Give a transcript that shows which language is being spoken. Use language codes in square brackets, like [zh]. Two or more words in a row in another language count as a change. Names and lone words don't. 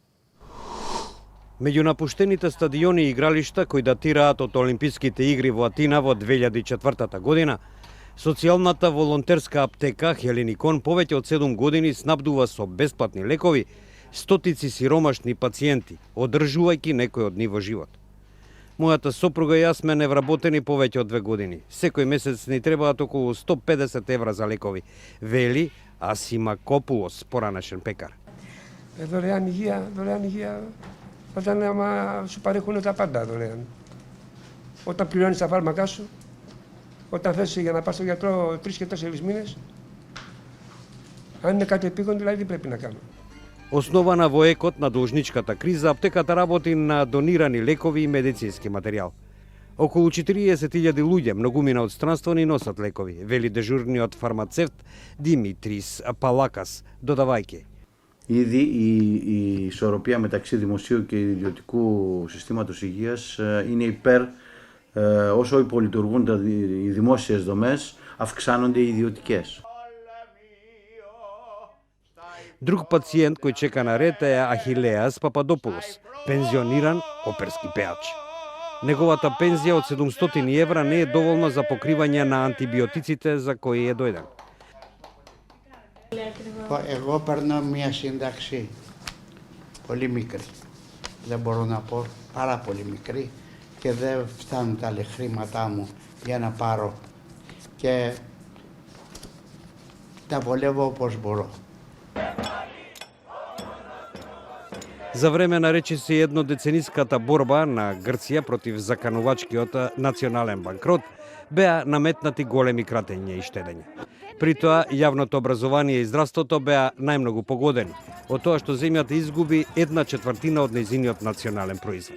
[mk] Меѓу напуштените стадиони и игралишта кои датираат од Олимписките игри во Атина во 2004 година, социјалната волонтерска аптека Хелиникон повеќе од 7 години снабдува со бесплатни лекови стотици сиромашни пациенти, одржувајќи некој од нив во живот. Мојата сопруга и јас сме невработени повеќе од 2 години. Секој месец ни требаат околу 150 евра за лекови, вели Асима Копулос, поранешен пекар. [el] Δωρεάν υγεία, όταν άμα σου παρέχουν τα πάντα δωρεάν. Όταν πληρώνεις τα φάρμακά σου, όταν θες για να πας στο γιατρό 3 και 4 μήνες, αν είναι κάτι επίγον, δηλαδή τι πρέπει να κάνω. [mk] Основана во екот на должничката криза, аптеката работи на донирани лекови и медицински материјал. Околу 40.000 луѓе, многумина од странство, ни носат лекови, вели дежурниот фармацевт Димитрис Παλάκας, додавајќи. [el] Ήδη η ισορροπία μεταξύ δημοσίου και ιδιωτικού συστήματος υγείας είναι υπέρ, όσο υπολειτουργούν οι δημόσιες δομές, αυξάνονται οι ιδιωτικές. [mk] Друг пациент кој чека на ред е Ахилеас Пападопулос, пензиониран оперски пеач. Неговата пензија од 700 евра не е доволна за покривање на антибиотиците за кои е дојден. [el] Εγώ παίρνω μια σύνταξη πολύ μικρή. Δεν μπορώ να πω, πάρα πολύ μικρή και δεν φτάνουν τα χρήματά μου για να πάρω και τα βολεύω όπως μπορώ. [mk] За време на речиси еднодецениската борба на Грција против заканувачкиот национален банкрот, беа наметнати големи кратења и штедења. При тоа, јавното образование и здравството беа најмногу погодени, од тоа што земјата изгуби 1/4 од нејзиниот национален производ.